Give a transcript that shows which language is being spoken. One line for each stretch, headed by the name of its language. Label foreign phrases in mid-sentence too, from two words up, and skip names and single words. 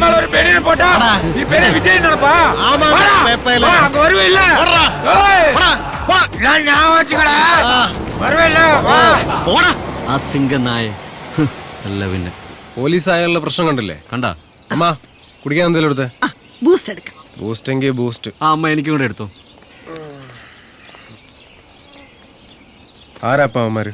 Tamil: மேல ஒரு பெரிய போட்டா நீ பெரிய விஜய் நினைப்பா? அங்க வருவில்ல? நான் ஞாபகம் வச்சுக்கடா. வருவில்ல?
Malayalam: ആ സിംഗനായ അല്ല പിന്നെ പോലീസ് ആയുള്ള പ്രശ്നം കണ്ടില്ലേ? കണ്ടാ? അമ്മ കുടിക്കാൻ എന്തെങ്കിലും എടുത്തേ? ബൂസ്റ്റ് എടുക്കാം. ബൂസ്റ്റ് എങ്കിൽ ബൂസ്റ്റ്. ആ അമ്മ എനിക്കും കൂടെ എടുത്തോ. ആരാപ്പാ അവന്മാര്?